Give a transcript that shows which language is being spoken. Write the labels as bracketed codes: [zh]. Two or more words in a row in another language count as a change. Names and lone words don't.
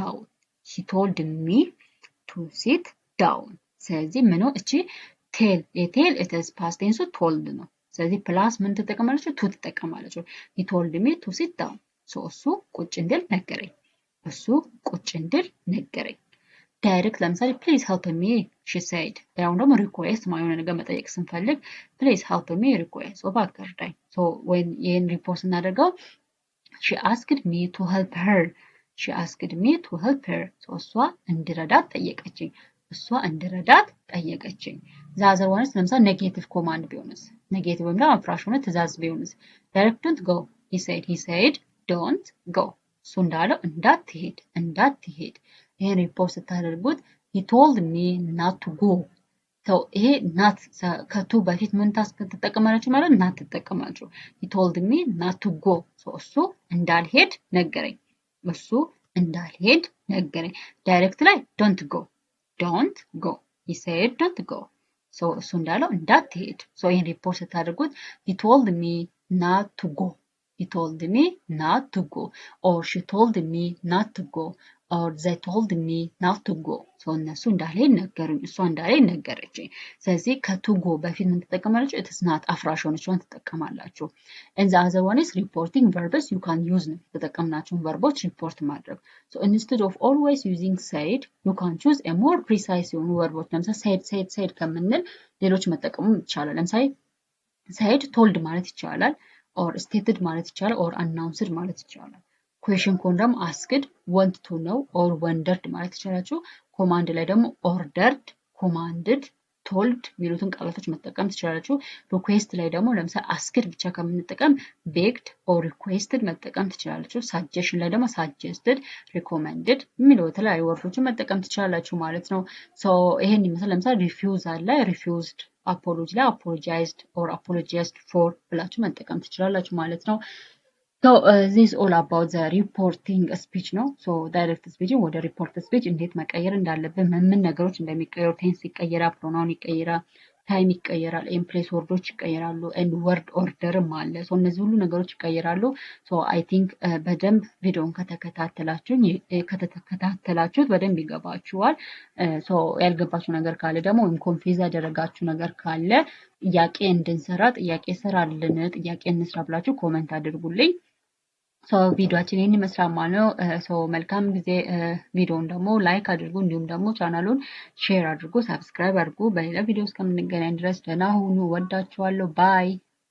[am] down ስለዚህ ምኑ እቺ [en] tell it is past tense told [am] ነው ስለዚህ ፕላስ ምን ትጠቀማለች to ትጠቀማለች [en] he told me to sit down so [am] እሱ ቁጭ እንድል ነገረኝ ዳይሬክት ለምሳሌ [en] please help me she said [am] ያው ደግሞ ሪኩዌስት የሆነ ነገር መጠየቅ ስንፈልግ [en] please help me request [am] እባክህ እርዳኝ [en] so when [am] ይሄን ሪፖርት ስናደርገው [en] she asked me to help her [am] so እሷ እንድረዳት ጠየቀችኝ [en] the other one is [am] ለምሳሌ [en] negative command [am] ቢሆንስ ኔጌቲቭ ወይም ደግሞ አፍራሽ ሆነ ትእዛዝ ቢሆንስ [en] direct don't go he said don't go [am] እሱ እንዳለው እንዳትሄድ ይሄን ሪፖርት ስታደርጉት [en] he told me not to go so [am] ይሄ not ከቱ በፊት ምን ትጠቀማለች ማለት not ትጠቀማለች [en] he told me not to go so [am] እሱ እንዳልሄድ ነገረኝ ዳይሬክት ላይ [en] don't go he said don't go so [am] እሱ እንዳለው እንዳትሄድ so ይሄን ሪፖርት ስታደርጉት [en] he told me not to go or she told me not to go or they told me not to go so [am] እነሱ እንዳልሄድ ነገሩኝ እሷ እንዳልሄድ ነገረችኝ ስለዚህ ከቱ go በፊት ምን ትጠቀማላችሁ [en] it is not [am] አፍራሽ ሆነችውን ትጠቀማላችሁ [en] and the other one is reporting verbs you can use [am] ነው ተጠቀምናቸውን verboች report ማድረግ [en] so instead of always using said you can choose a more precise [am] የሆኑ verboች ለምሳሌ said ከምንል ሌሎች መጠቀሙ ይቻላል ለምሳሌ [en] said told [am] ማለት ይቻላል [en] or stated [am] ማለት ይቻላል [en] or announced [am] ማለት ይቻላል question ከሆነ ደግሞ [en] asked want to know or wondered [am] ማለት ይቻላችሁ command ላይ ደግሞ [en] ordered commanded told [am] የሚሉትን ቃላቶች መጠቀም ትችላላችሁ request ላይ ደግሞ ለምሳሌ asked ብቻ ከምንጠቀም [en] begged or requested [am] መጠቀም ትችላላችሁ suggestion ላይ ደግሞ [en] suggested recommended [am] የሚለው የተለያዩ ወርዶችን መጠቀም ትችላላችሁ ማለት ነው so ይሄን ይመስላል ለምሳሌ refuse አለ [en] refused apology [am] ላይ [en] apologized or apologized for [am] ብላችሁ መጠቀም ትችላላችሁ ማለት ነው [en] So this is all about the reporting speech [am] ነው [en] so direct speech [am] ወደ [en] report speech [am] እንዴት መቀየር እንዳለብን ምን ነገሮች እንደሚቀየሩ ቴንስ ይቀየራል pronoun ይቀየራል ታይም ይቀየራል [en] in place [am] ወርዶች ይቀየራሉ [en] and word orderም [am] አለ so እነዚህ ሁሉ ነገሮች ይቀየራሉ [en] so I think [am] በደንብ ቪዲዮን ከተከታተላችሁት በደንብ ይገባችኋል so ያልገባችሁ ነገር ካለ ደግሞ ወይም ኮንፊዝ ያደረጋችሁ ነገር ካለ ጥያቄ እንድንሰራ ጥያቄ ስራልን ጥያቄ እንስራ ብላችሁ ኮሜንት አድርጉልኝ so ቪዲዮአችን ይሄን ይመስላል ማለት ነው so መልካም ጊዜ ቪዲዮውን ደግሞ ላይክ አድርጉ እንዲሁም ደግሞ ቻናሉን ሼር አድርጉ ሰብስክራይብ አድርጉ በሌላ ቪዲዮ እስከምንገናኝ ድረስ ደህና ሁኑ ወዳችኋለሁ ባይ